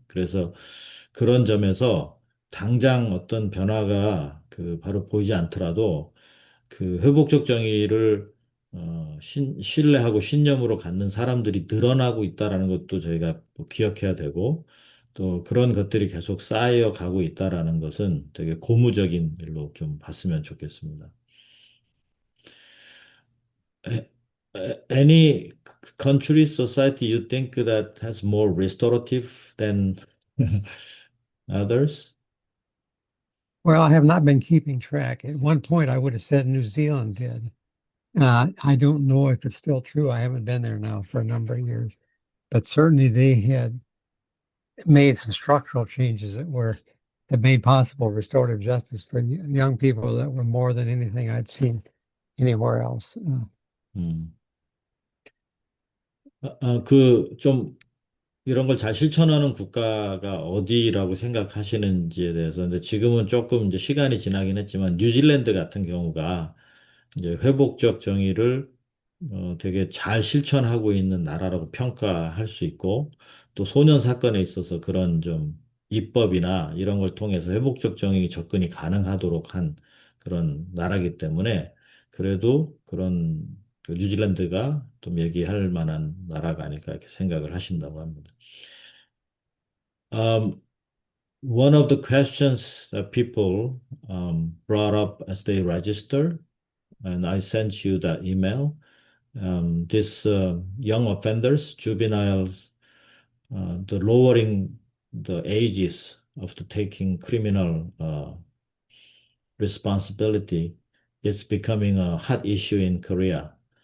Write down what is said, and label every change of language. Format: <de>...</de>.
<ko>그래서 그런 점에서 당장 어떤 변화가 그 바로 보이지 않더라도 그 회복적 정의를 신뢰하고 신념으로 갖는 사람들이 늘어나고 있다라는 것도 저희가 또 기억해야 되고, 또 그런 것들이 계속 쌓여 가고 있다라는 것은 되게 고무적인 일로 좀 봤으면 좋겠습니다.</ko> <en>A- Any country, society you think that has more restorative than others? Well, I have not been keeping track. At one point, I would have said New Zealand did. I don't know if it's still true. I haven't been there now for a number of years, but certainly they had made some structural changes that made possible restorative justice for young people that were more than anything I'd seen anywhere else. 음.</en> <ko>좀 이런 걸 잘 실천하는 국가가 어디라고 생각하시는지에 대해서, 근데 지금은 조금 이제 시간이 지나긴 했지만, 뉴질랜드 같은 경우가 이제 회복적 정의를 되게 잘 실천하고 있는 나라라고 평가할 수 있고, 또 소년 사건에 있어서 그런 좀 입법이나 이런 걸 통해서 회복적 정의 접근이 가능하도록 한 그런 나라기 때문에, 그래도 그런 그 뉴질랜드가 좀 얘기할 만한 나라가 아닐까 이렇게 생각을 하신다고 합니다.</ko> <en>Um, One of the questions that people brought up as they register, and I sent you that email, this young offenders, juveniles, the lowering the ages of the taking criminal responsibility, it's becoming a hot issue in Korea.</en>